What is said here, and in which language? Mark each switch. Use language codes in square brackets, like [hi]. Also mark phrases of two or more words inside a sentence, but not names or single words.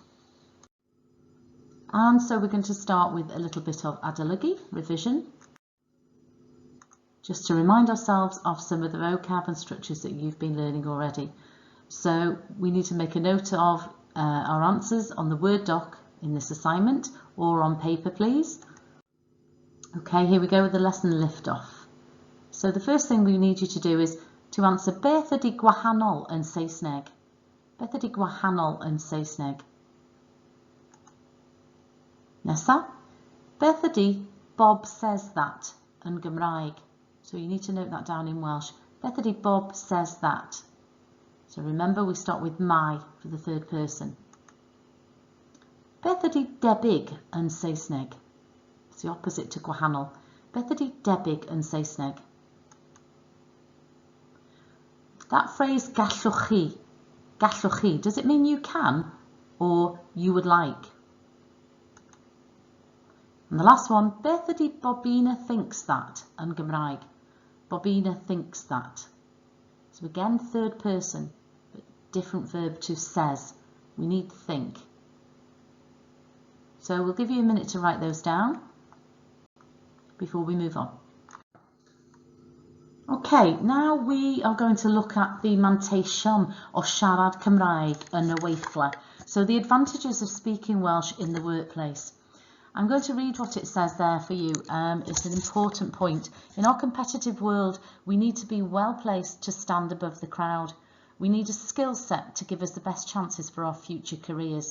[en] And so we're going to start with a little bit of adolygu, revision, just to remind ourselves of some of the vocab and structures that you've been learning already. So we need to make a note of our answers on the Word doc in this assignment or on paper, please. Okay, here we go with the lesson lift off. So the first thing we need you to do is to answer [cy] beth ydy gwahanol yn Saesneg. Beth ydy gwahanol yn Saesneg? Nesa, beth ydy [en] Bob says that [cy] yn Gymraeg? [en] So you need to note that down in Welsh. [cy] Beth ydy [en] Bob says that? So remember we start with my for the third person. [cy] Beth ydy debyg yn Saesneg? [en] It's the opposite to gwahanol. [cy] Beth ydy debyg yn Saesneg? [en] That phrase [cy] gallwch chi, [en] does it mean you can or you would like? And the last one, [cy] beth ydy [en] Bobina thinks that [cy] yn Gymraeg? [en] Bobina thinks that. So again, third person, but different verb to says. We need to think. So we'll give you a minute to write those down before we move on. Okay, now we are going to look at the [cy] manteision o siarad Cymraeg yn y weithle. [en] So the advantages of speaking Welsh in the workplace. I'm going to read what it says there for you. It's an important point. In our competitive world, we need to be well placed to stand above the crowd. We need a skill set to give us the best chances for our future careers.